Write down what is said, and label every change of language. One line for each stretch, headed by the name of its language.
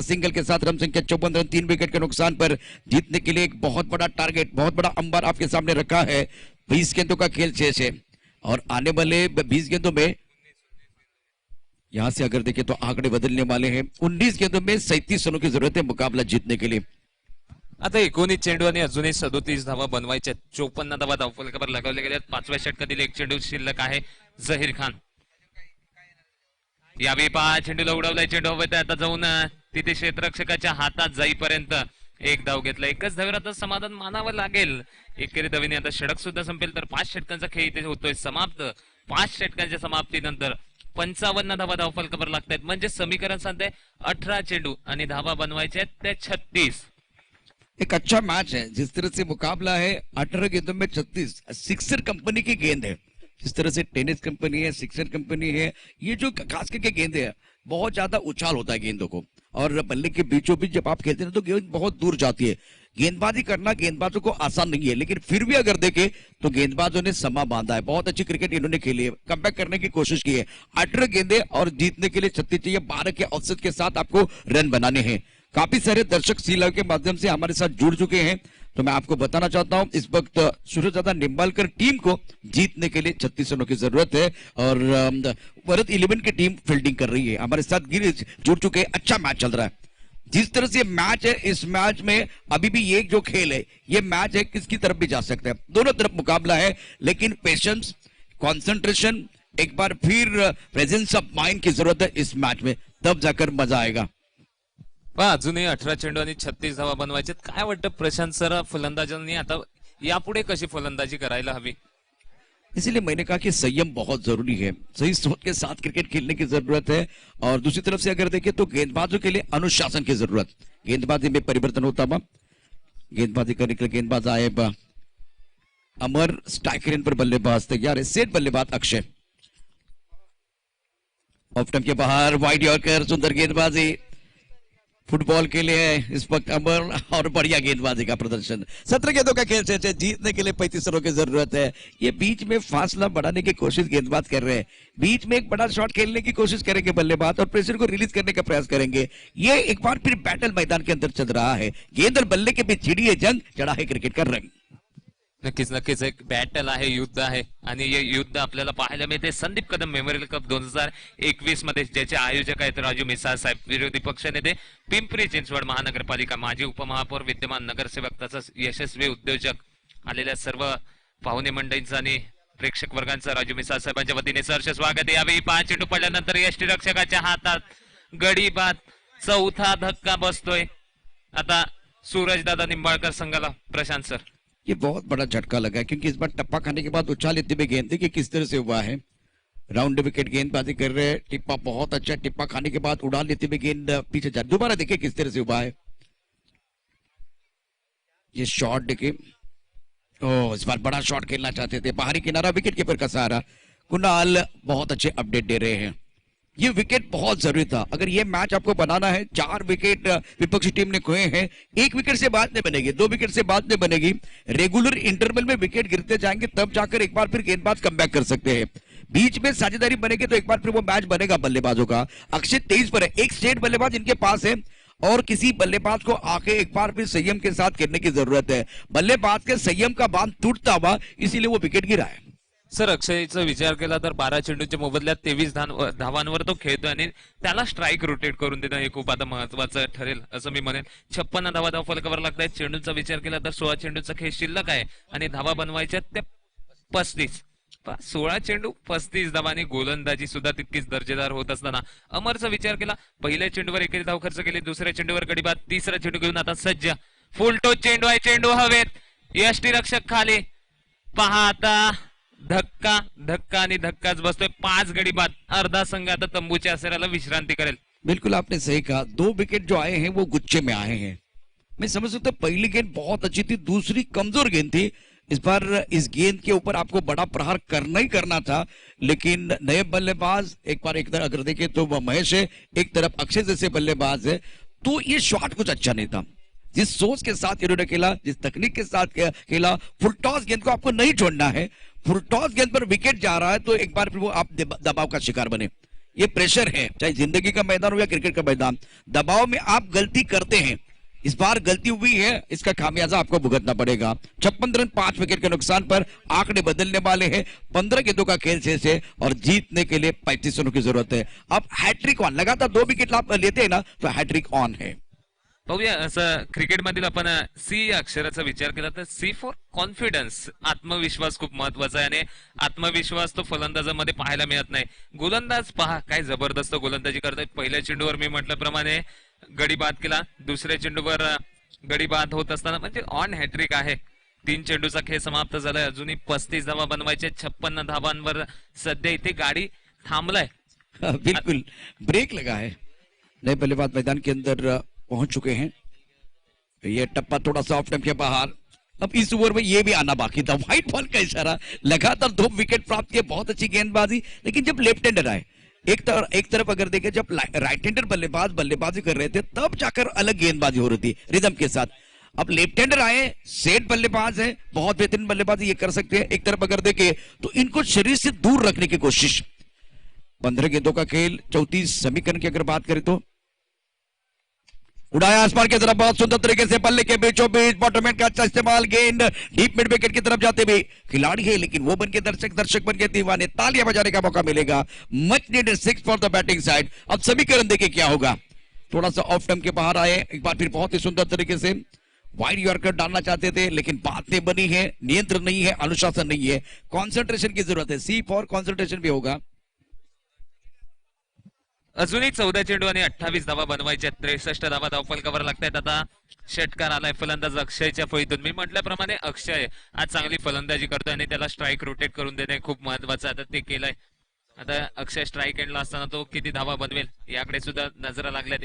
Hindi: Single के साथ run संख्या 54 रन, 3 विकेट के नुकसान पर जीतने के लिए एक बहुत बड़ा टारगेट, बहुत बड़ा अंबार आपके सामने रखा है. 20 गेंदों का खेल शेष है और आने वाले 20 गेंदों में यहां से अगर देखें तो आंकड़े बदलने वाले हैं. 19 गेंदों में 37 रनों की जरूरत है मुकाबला जीतने के लिए.
Marathi: आता 19 चेंडू आणि अजूनही 37 धावा बनवायच्या. 54 धावा धावफलकावर लगावल्या गेल्यात. 5व्या षटकातील एक चेंडू शिल्लक आहे. झहीर खान यावेळी 5 चेंडूला उडवलाय. चेंडू हवेत आता जाऊन तिथे क्षेत्ररक्षकाच्या हातात जाईपर्यंत एक धाव घेतला. एकच धावेवर आता समाधान मानावं लागेल. एकेरी धावेने आता षटक सुद्धा संपेल तर 5 षटकांचा खेळ इथे होतोय समाप्त. 5 षटकांच्या समाप्तीनंतर 55 धावा धावफलकावर लागतायत. म्हणजे समीकरण सांगते 18 चेंडू आणि धावा बनवायचे आहेत ते 36.
Hindi: एक अच्छा मैच है जिस तरह से मुकाबला है. 18 गेंदों में 36. सिक्सर कंपनी की गेंद है. जिस तरह से टेनिस कंपनी है, सिक्सर कंपनी है, ये जो खास करके गेंद है बहुत ज्यादा उछाल होता है गेंदों को, और बल्ले के बीचों बीच जब आप खेलते हैं तो गेंद बहुत दूर जाती है. गेंदबाजी करना गेंदबाजों को आसान नहीं है, लेकिन फिर भी अगर देखें तो गेंदबाजों ने समा बांधा है. बहुत अच्छी क्रिकेट इन्होंने खेली है, कमबैक करने की कोशिश की है. 18 गेंदे और जीतने के लिए 36 चाहिए. 12 के औसत के साथ आपको रन बनाने हैं. काफी सारे दर्शक सी लाइव के माध्यम से हमारे साथ जुड़ चुके हैं, तो मैं आपको बताना चाहता हूं इस वक्त सूर्यदादा निंबालकर टीम को जीतने के लिए 36 रनों की जरूरत है, और भारत 11 की टीम फील्डिंग कर रही है. हमारे साथ गिरीश जुड़ चुके हैं. अच्छा मैच चल रहा है. जिस तरह से मैच है, इस मैच में अभी भी ये जो खेल है, ये मैच है किसकी तरफ भी जा सकता है. दोनों तरफ मुकाबला है, लेकिन पेशेंस, कॉन्सेंट्रेशन, एक बार फिर प्रेजेंस ऑफ माइंड की जरूरत है इस मैच में, तब जाकर मजा आएगा.
Marathi: अजूनही 18 चेंडू आणि 36 धावा बनवायचे. काय वाटतं प्रशांत सर, फलंदाजांनी आता यापुढे कशी फलंदाजी करायला हवी?
Hindi: इसीलिए मैंने कहा कि संयम बहुत जरूरी है. सही सोच के साथ क्रिकेट खेलने की जरूरत है, और दूसरी तरफ से अगर देखें तो गेंदबाजों के लिए अनुशासन की जरूरत. गेंदबाजी में परिवर्तन होता हुआ गेंदबाजी करने के लिए गेंदबाज आए अमर. स्ट्राइकर पर बल्लेबाज तैयार है. सेट बल्लेबाज अक्षय. ऑफ स्टंप के बाहर वाइड यॉर्कर. सुंदर गेंदबाजी फुटबॉल के लिए इस वक्त अमर, और बढ़िया गेंदबाजी का प्रदर्शन. 17 गेंदों का खेल से जीतने के लिए 35 रनों की जरूरत है. ये बीच में फासला बढ़ाने की कोशिश गेंदबाज कर रहे हैं. बीच में एक बड़ा शॉट खेलने की कोशिश करेंगे बल्लेबाज, और प्रेशर को रिलीज करने का प्रयास करेंगे. ये एक बार फिर बैटल मैदान के अंदर चल रहा है. गेंद और बल्ले के बीच छिड़ी है जंग, चढ़ा है क्रिकेट का रंग.
Marathi: नक्कीच एक बॅटल आहे, युद्ध आहे, आणि हे युद्ध आपल्याला पाहायला मिळते संदीप कदम मेमोरियल कप 2021 मध्ये, ज्याचे आयोजक आहेत राजू मिसाळ साहेब. विरोधी पक्षनेते पिंपरी चिंचवड महानगरपालिका, माजी उपमहापौर, विद्यमान नगरसेवक, तसंच यशस्वी उद्योजक, आलेल्या सर्व पाहुणे मंडळींचं आणि प्रेक्षक वर्गांचं राजू मिसाळ साहेबांच्या वतीने सहर्ष स्वागत आहे. यावेळी 5 चेंडू पडल्यानंतर यष्टीरक्षकाच्या हातात गडी बाद. 4था धक्का बसतोय आता सूरजदादा निंबाळकर संघाला. प्रशांत सर,
Hindi: ये बहुत बड़ा झटका लगा है, क्योंकि इस बार टप्पा खाने के बाद उछाल लेते हुए गेंद देखिए किस तरह से हुआ है. राउंड विकेट गेंदबाजी कर रहे हैं. टिप्पा बहुत अच्छा. टिप्पा खाने के बाद उड़ा लेते हुए गेंद पीछे जा. दोबारा देखिए किस तरह से हुआ है. ये शॉट देखिए. ओ, इस बार बड़ा शॉट खेलना चाहते थे. बाहरी किनारा, विकेट कीपर का सहारा. कुणाल बहुत अच्छे अपडेट दे रहे हैं. ये विकेट बहुत जरूरी था. अगर ये मैच आपको बनाना है, 4 विकेट विपक्षी टीम ने खोए हैं. 1 विकेट से बाद में बनेगी, 2 विकेट से बाद में बनेगी. रेगुलर इंटरवल में विकेट गिरते जाएंगे, तब जाकर एक बार फिर गेंदबाज कमबैक कर सकते हैं. बीच में साझेदारी बनेगी तो एक बार फिर वो मैच बनेगा बल्लेबाजों का. अक्षय 23 पर है. एक स्टेट बल्लेबाज इनके पास है, और किसी बल्लेबाज को आके एक बार फिर संयम के साथ खेलने की जरूरत है. बल्लेबाज के संयम का बांध टूटता हुआ, इसीलिए वो विकेट गिरा है.
Marathi: सर, अक्षयचा विचार केला तर 12 चेंडूच्या मोबदल्यात 23 धावांवर तो खेळतोय, आणि त्याला स्ट्राईक रोटेट करून देणं हे खूप आता महत्वाचं ठरेल असं मी म्हणेन. 56 धावा धावफलकावर लागतायत. चेंडूचा विचार केला तर 16 चेंडूचा खेळ शिल्लक आहे, आणि धावा बनवायच्या त्या 35. 16 चेंडू 35 धावांनी गोलंदाजी सुद्धा तितकीच दर्जेदार होत असताना अमरचा विचार केला. पहिल्या चेंडूवर एकेरी धाव खर्च केली, दुसऱ्या चेंडूवर गडीबाद, तिसरा चेंडू घेऊन आता सज्ज. फुल टोच चेंडू आहे. चेंडू हवेत. यष्टीरक्षक खाली. पहा आता धक्का धक्का आणि धक्काच बसतोय. 5 गडी बाद. अर्धा संघ आता तंबूच्या आसराला विश्रांती करेल.
Hindi: बिल्कुल आपने सही कहा. 2 विकेट जो आए हैं वो गुच्छे में आए हैं. मैं समझ सकता हूं पहली गेंद बहुत अच्छी थी, दूसरी कमजोर गेंद थी. इस बार इस गेंद के ऊपर आपको बड़ा प्रहार करना ही करना था, लेकिन नए बल्लेबाज एक बार एक तरफ अगर देखें तो महेश है, एक तरफ अक्षय जैसे बल्लेबाज है, तो ये शॉट कुछ अच्छा नहीं था. जिस सोच के साथ इन्होंने खेला, जिस तकनीक के साथ खेला, फुल टॉस गेंद को आपको नहीं छोड़ना है. फुल टॉस गेंद पर विकेट जा रहा है तो एक बार फिर वो आप दबाव का शिकार बने. ये प्रेशर है, चाहे जिंदगी का मैदान हो या क्रिकेट का मैदान. दबाव में आप गलती करते हैं. इस बार गलती हुई है, इसका खामियाजा आपको भुगतना पड़ेगा. 56 रन 5 विकेट के नुकसान पर आंकड़े बदलने वाले हैं. 15 गेंदों का खेल शेष है, और जीतने के लिए 35 रनों की जरूरत है. अब हैट्रिक ऑन. लगातार 2 विकेट आप लेते हैं ना, तो हैट्रिक ऑन है.
Marathi: पाहूया असं क्रिकेटमधील आपण सी या अक्षराचा विचार केला तर
English: C for confidence,
Marathi: आत्मविश्वास खूप महत्वाचा आहे आणि आत्मविश्वास तो फलंदाजामध्ये पाहायला मिळत नाही. गोलंदाज पहा काय जबरदस्त गोलंदाजी करतात. पहिल्या चेंडूवर मी म्हटल्याप्रमाणे गडी बाद केला, दुसऱ्या चेंडूवर गडी बाद होत असताना म्हणजे ऑन हॅट्रिक आहे. 3 चेंडूचा खेळ समाप्त झालाय, अजूनही 35 धावा बनवायचे, 56 धावांवर सध्या इथे गाडी थांबलाय.
Hindi: बिल्कुल ब्रेक लगा है. नए बल्लेबाज मैदान के अंदर पहुंच चुके हैं. ये टप्पा थोड़ा सा ऑफ टाइम के बाहर. अब इस ओवर में ये भी आना बाकी था. व्हाइट बॉल का इशारा, लगातार 2 विकेट प्राप्त किए, बहुत अच्छी गेंदबाजी. लेकिन जब लेफ्ट हैंडर आए, एक तरफ अगर देखें, जब राइट हैंडर बल्लेबाज बल्लेबाजी कर रहे थे तब जाकर अलग गेंदबाजी हो रही थी रिदम के साथ. अब लेफ्ट हैंडर आए, सेट बल्लेबाज है, बहुत बेहतरीन बल्लेबाजी ये कर सकते हैं. एक तरफ अगर देखें तो इनको शरीर से दूर रखने की कोशिश. 15 गेंदों का खेल, 34 समीकरण की अगर बात करें तो उड़ाया आसमान की तरफ बहुत सुंदर तरीके से, बल्ले के बीचों बीच बॉटरमैन का अच्छा इस्तेमाल, गेंद डीप मिड विकेट की तरफ जाते हुए. खिलाड़ी है लेकिन वो बन के दर्शक बन के दीवाने, तालियां बजाने का मौका मिलेगा.
English: Much needed 6 for the batting side.
Hindi: अब समीकरण देखिए क्या होगा. थोड़ा सा ऑफ टर्म के बाहर आए, एक बार फिर बहुत ही सुंदर तरीके से वाइड यॉर्कर डालना चाहते थे लेकिन बातें बनी है, नियंत्रण नहीं है, अनुशासन नहीं है, कॉन्सेंट्रेशन की जरूरत है.
English: C for concentration
Hindi: भी होगा.
Marathi: अजूनही 14 चेंडू आणि 28 धावा बनवायच्या, 63 धावा धावफलकावर लागतायत. आता षटकार आलाय फलंदाज अक्षयच्या फळीतून. मी म्हटल्याप्रमाणे अक्षय आज चांगली फलंदाजी करतोय आणि त्याला स्ट्राईक रोटेट करून देणे खूप महत्वाचं. आता ते केलंय. आता अक्षय स्ट्राईक एंडला असताना तो किती धावा बनवेल याकडे सुद्धा नजरा लागल्यात.